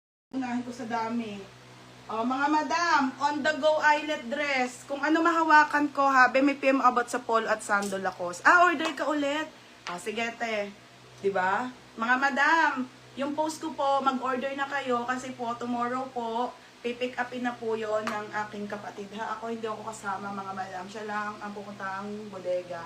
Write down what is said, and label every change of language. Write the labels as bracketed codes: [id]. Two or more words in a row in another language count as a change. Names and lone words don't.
[tl] Unahin ko sa dami. Oh, mga madam, [en] on the go eyelet dress. [tl] Kung ano mahawakan ko, habe, may PM about sa polo at sandal ako. Order ka ulit. Sige, te. Diba? Mga madam, yung post ko po, mag-order na kayo kasi po, tomorrow po, pipick upin na po yon ng aking kapatid. Ako hindi ako kasama, mga madam. Siya lang ang pupuntang bodega.